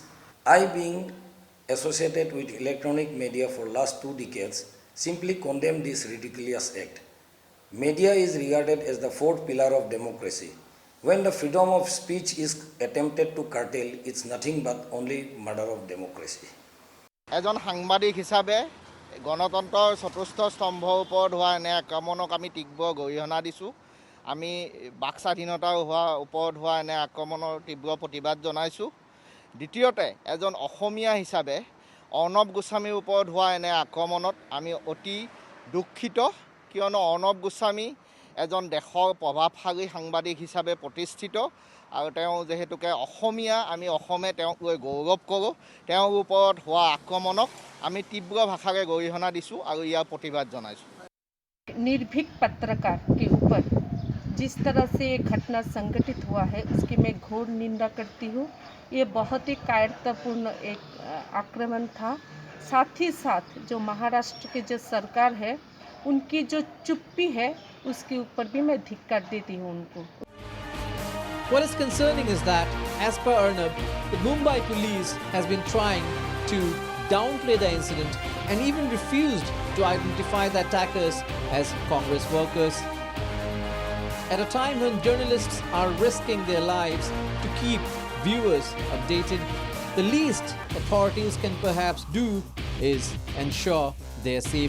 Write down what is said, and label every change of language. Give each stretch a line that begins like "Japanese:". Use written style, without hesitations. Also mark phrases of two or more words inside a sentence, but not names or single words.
English: I, being associated with electronic media for last 2 decades, simply condemn this ridiculous act. Media is regarded as the fourth pillar of democracy. When the freedom of speech is attempted to curtail, it's nothing but only murder of democracy.
Assamese: এজন সাংবাদিক হিচাপে গণতন্ত্ৰৰ চতুৰ্থ স্তম্ভৰ ওপৰত হোৱা এনে আক্ৰমণক আমি তীব্ৰ গৰিহণা দিছোঁ। আমি বাক স্বাধীনতাৰ ওপৰত হোৱা এনে আক্ৰমণৰ তীব্ৰ প্ৰতিবাদ জনাইছোঁ। দ্বিতীয়তে এজন অসমীয়া হিচাপে অৰ্ণৱ গোস্বামীৰ ওপৰত হোৱা এনে আক্ৰমণত আমি অতি দুঃখিত, কিয়নো অৰ্ণৱ গোস্বামী এজন দেশৰ প্ৰভাৱশালী সাংবাদিক হিচাপে প্ৰতিষ্ঠিত, আৰু তেওঁ যেহেতুকে অসমীয়া, আমি অসমে তেওঁক লৈ গৌৰৱ কৰোঁ। তেওঁৰ ওপৰত হোৱা আক্ৰমণক আমি তীব্ৰ ভাষাৰে গৰিহণা দিছোঁ আৰু ইয়াৰ প্ৰতিবাদ জনাইছোঁ।
Hindi: निर्भीक पत्रकार के ऊपर जिस तरह से ये घटना संगठित हुआ है उसकी मैं घोर निंदा करती हूँ। ये बहुत ही कायरतापूर्ण एक आक्रमण था। साथ ही साथ जो महाराष्ट्र की जो सरकार है उनकी जो चुप्पी है उसके ऊपर भी मैं धिक्कार देती हूँ उनको।
English: What is concerning is that, as per Arnab, the Mumbai police has been trying to downplay the incident and even refused to identify the attackers as Congress workers. At a time when journalists are risking their lives to keep viewers updated, the least authorities can perhaps do is ensure their safety.